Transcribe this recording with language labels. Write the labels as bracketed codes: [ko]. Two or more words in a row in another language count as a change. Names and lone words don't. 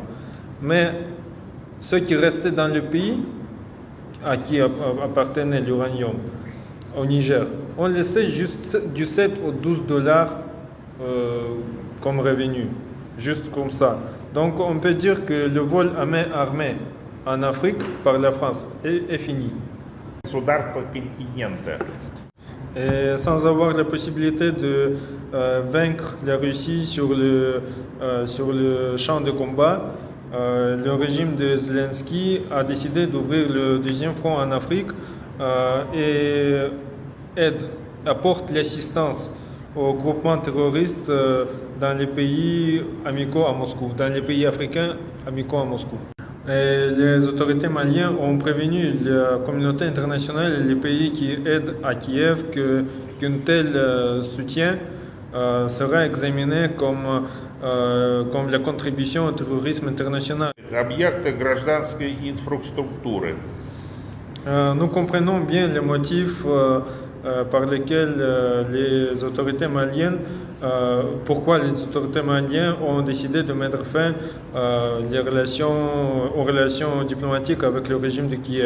[fr] Mais ceux qui restaient dans le pays, à qui appartenait l'uranium, au Niger, on laissait juste du 7 au $12 comme revenu, juste comme ça. Donc on peut dire que le vol à main armée en Afrique par la France est fini. [ru] Государства континента. [fr] Et sans avoir la possibilité de vaincre la Russie sur le champ de combat, le régime de Zelensky a décidé d'ouvrir le deuxième front en Afrique et apporte l'assistance aux groupements terroristes dans les pays amicaux à Moscou, dans les pays africains amicaux à Moscou. Et les autorités maliennes ont prévenu la communauté internationale et les pays qui aident à Kiev qu'un tel soutien sera examiné comme comme la contribution au terrorisme international. [ru] Объекты гражданской инфраструктуры. [fr] Nous comprenons bien les motifs par lesquels les autorités maliennes, pourquoi les autorités maliennes ont décidé de mettre fin aux relations diplomatiques avec le régime de Kiev.